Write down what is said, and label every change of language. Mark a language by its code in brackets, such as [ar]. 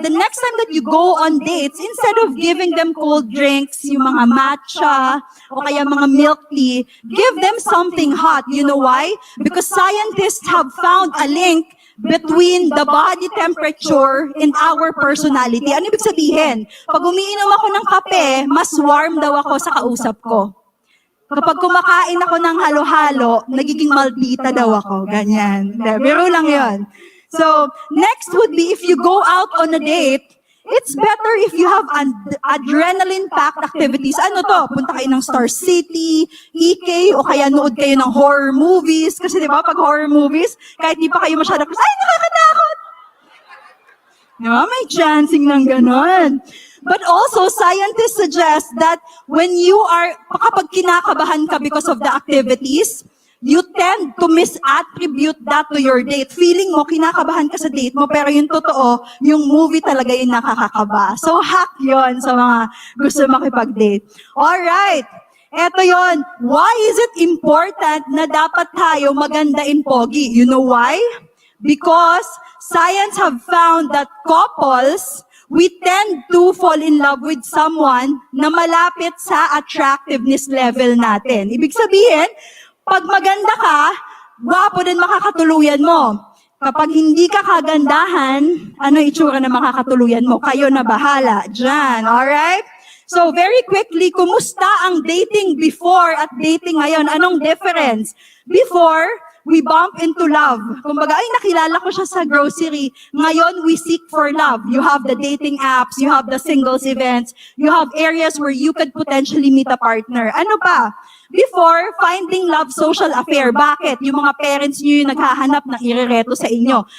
[en] The next time that you go on dates, instead of giving them cold drinks, yung mga matcha, [tl] o kaya [en] mga milk tea, give them something hot. You know why? Because scientists have found a link between the body temperature and our personality. [tl] Ano ibig sabihin? Pag umiinom ako ng kape, mas warm daw ako sa kausap ko. Kapag kumakain ako ng halo-halo, nagiging maldita daw ako. Ganyan. Biro lang yun. [en] So, next would be if you go out on a date, it's better if you have adrenaline-packed activities. [tl] Ano to? Punta kayo ng Star City, EK, o kaya nood kayo ng horror movies. Kasi di ba, pag horror movies, kahit di pa kayo masyado, ay, nakakatakot! Diba? May chancing ng ganon. [en] But also, scientists suggest that when you are, [tl] kapag kinakabahan ka [en] because of the activities, you tend to misattribute that to your date. [tl] Feeling mo, kinakabahan ka sa date mo, pero yung totoo, yung movie talaga yung nakakakaba. So, hack yon sa mga gusto makipag-date. [en] Alright, [tl] eto yon. [en] Why is it important [tl] na dapat tayo maganda in pogi? [en] You know why? Because science have found that couples, we tend to fall in love with someone [tl] na malapit sa attractiveness level natin. Ibig sabihin, pag maganda ka, gwapo din makakatuluyan mo. Kapag hindi ka kagandahan, ano itsura na makakatuluyan mo? Kayo na bahala dyan, alright? [en] So very quickly, [tl] kumusta ang dating before at dating ngayon? Anong difference? [en] Before, we bump into love. [tl] Kumbaga, ay nakilala ko siya sa grocery. [en] Ngayon, we seek for love. You have the dating apps, you have the singles events, you have areas where you could potentially meet a partner. [tl] Ano pa? [en] Before, finding love social affair. [tl] Bakit? Yung mga parents nyo yung naghahanap ng irereto sa inyo.